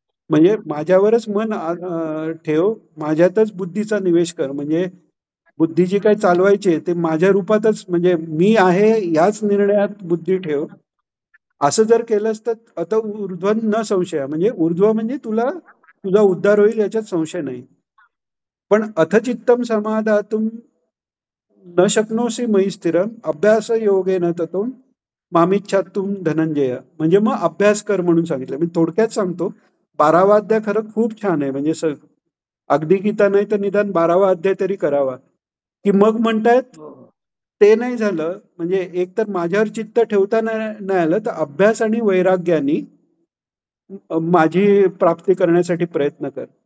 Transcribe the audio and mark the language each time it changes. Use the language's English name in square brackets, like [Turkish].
[Marathi] म्हणजे माझ्यावरच मन ठेव, माझ्यातच बुद्धीचा निवेश कर, म्हणजे बुद्धी जी काय चालवायची ते माझ्या रूपातच, म्हणजे मी आहे याच निर्णयात बुद्धी ठेव. असं जर केलंस तर [Sanskrit] अत ऊर्ध्व न संशय, [Marathi] म्हणजे ऊर्ध्व म्हणजे तुझा उद्धार होईल याच्यात संशय नाही. [Sanskrit] पण अथचित्तम समाधातुम न शक्नोसी मयी स्थिरम अभ्यास योगेन ततो मामिच्छातुम धनंजय. [Marathi] म्हणजे मग अभ्यास कर म्हणून सांगितलं. मी थोडक्यात सांगतो. 12वा अध्याय खरं खूप छान आहे, म्हणजे अगदी गीता नाही तर निदान 12वा अध्याय तरी करावा. की मग म्हणतायत ते नाही झालं, म्हणजे एक तर माझ्यावर चित्त ठेवता नाही आलं तर अभ्यास आणि वैराग्याने माझी प्राप्ती करण्यासाठी प्रयत्न कर.